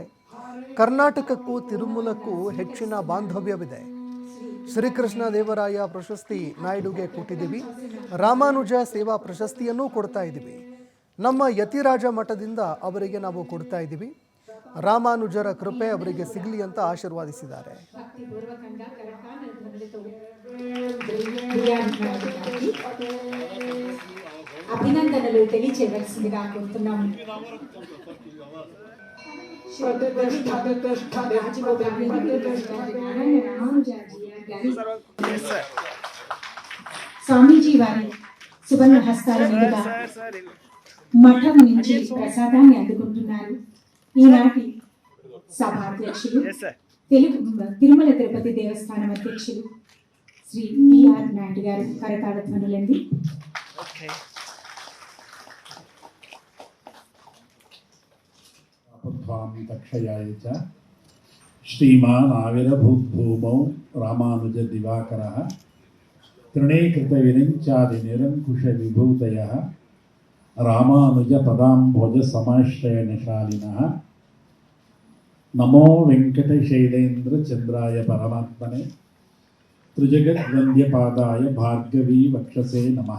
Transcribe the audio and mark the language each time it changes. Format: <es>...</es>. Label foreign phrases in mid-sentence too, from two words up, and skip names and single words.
<kn>ಕರ್ನಾಟಕಕ್ಕೂ ತಿರುಮಲಕ್ಕೂ ಹೆಚ್ಚಿನ ಬಾಂಧವ್ಯವಿದೆ. ಶ್ರೀಕೃಷ್ಣ ದೇವರಾಯ ಪ್ರಶಸ್ತಿ ನಾಯ್ಡುಗೆ ಕೊಟ್ಟಿದ್ದೀವಿ. ರಾಮಾನುಜ ಸೇವಾ ಪ್ರಶಸ್ತಿಯನ್ನೂ ಕೊಡ್ತಾ ಇದ್ದೀವಿ. ನಮ್ಮ ಯತಿರಾಜ ಮಠದಿಂದ ಅವರಿಗೆ ನಾವು ಕೊಡ್ತಾ ಇದ್ದೀವಿ. ರಾಮಾನುಜರ ಕೃಪೆ ಅವರಿಗೆ ಸಿಗಲಿ ಅಂತ ಆಶೀರ್ವಾದಿಸಿದ್ದಾರೆ.</kn> <te>అభినందనలు తెలియచేయవలసిందిగా కోరుతున్నాము. స్వామీజీ వారి సువర్ణ హస్తాల మీదుగా మఠం నుంచి ప్రసాదాన్ని అందుకుంటున్నారు. ఈనాటి సభాధ్యక్షులు, తిరుమల తిరుపతి దేవస్థానం అధ్యక్షులు శ్రీ బిఆర్ నాయుడు గారు కరతాళ ధ్వనులండి.</te> <sa>ಶ್ರೀಮಾನ್ ಆವಿರಭೂದ್ಭೂಮೌ ರಾಮಾನುಜ ದಿವಾಕರಃ ತೃಣೀಕೃತ ವಿರಿಂಚಾದಿ ನಿರಂಕುಶ ವಿಭೂತಯಃ ರಾಮಾನುಜ ಪದಾಂಭೋಜ ಸಮಾಶ್ರಯನಶಾಲಿನಃ ನಮೋ ವೆಂಕಟಶೈಲೇಂದ್ರ ಚಂದ್ರಾಯ ಪರಮಾತ್ಮನೆ ತ್ರಿಜಗದ್ವಂದ್ಯಪಾದಾಯ ಭಾರ್ಗವಿ ವಕ್ಷಸೇ ನಮಃ.</sa>